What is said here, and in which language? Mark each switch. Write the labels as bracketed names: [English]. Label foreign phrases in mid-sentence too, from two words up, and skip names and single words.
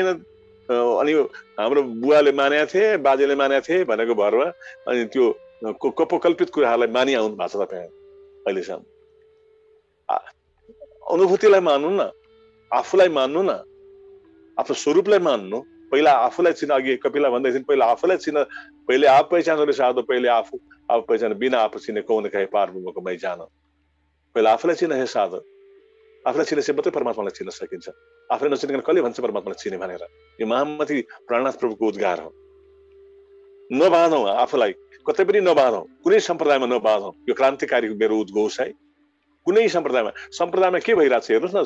[Nepali] अनि हाम्रो बुवाले मानेका थिए, बाजेले मानेका थिए भनेको भरमा अनि त्यो कपोकल्पित कुराहरूलाई मानि आउनु भएको छ तपाईँ अहिलेसम्म। अनुभूतिलाई मान्नु न, आफूलाई मान्नु न, आफ्नो स्वरूपलाई मान्नु। पहिला आफूलाई चिन्न। अघि कपिला भन्दै थिइन् पहिला आफूलाई चिन्न, [Hindi] पहिले आप पहिचान साधो, [Nepali] पहिले आफू पहिचान, बिना आफू चिने [Hindi] कौन कहे पार ब्रह्मको मै जान। [Nepali] पहिला आफूलाई चिन्न हे साधो, आफूलाई चिनेपछि मात्रै परमात्मालाई चिन्न सकिन्छ। आफूलाई नचिनिकन कसले भन्छ परमात्मालाई चिने भनेर? यो महामती प्राणनाथ प्रभुको उद्गार हो। नबाँधौँ आफूलाई, कतै पनि नबाँधौँ, कुनै सम्प्रदायमा नबाँधौँ। यो क्रान्तिकारी मेरो उद्घोष है। कुनै सम्प्रदायमा के भइरहेको छ हेर्नुहोस् न।